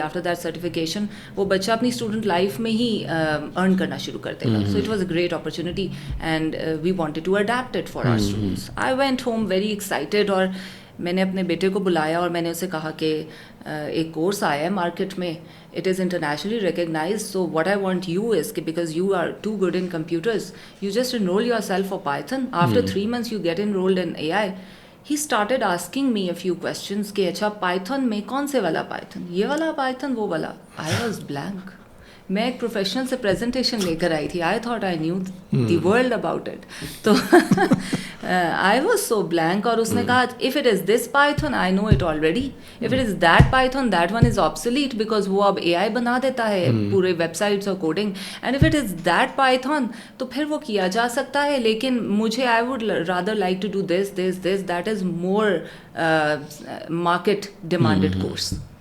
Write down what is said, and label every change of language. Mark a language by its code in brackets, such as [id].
[en] after that certification [ur] وہ بچہ اپنی اسٹوڈنٹ لائف میں ہی ارن کرنا شروع کر دے گا. [en] So it was a great opportunity and we wanted to adapt it for our students. I went home very excited, [ur] اور میں نے اپنے بیٹے کو بلایا اور میں نے اسے کہا کہ ایک کورس آیا ہے مارکیٹ میں, [en] it is internationally recognized, so what I want you is because you are too good in computers, you just enroll yourself for Python. After 3 months you get enrolled in AI. He started asking me a few questions [ur] کہ اچھا Python میں کون سے والا Python, یہ والا Python, وہ والا. [en] I was blank. [ur] میں ایک پروفیشنل سے پریزنٹیشن لے کر آئی تھی, [en] I thought I knew the world about it, تو I was so blank. [ur] اور اس نے کہا [en] if it is this Python I know it already, if it is that Python that one is obsolete because [ur] وہ اب AI بنا دیتا ہے پورے ویب سائٹس اور coding, [en] and if it is that Python [ur] تو پھر وہ کیا جا سکتا ہے, لیکن مجھے [en] I would rather like to do this this this, that is more market demanded course.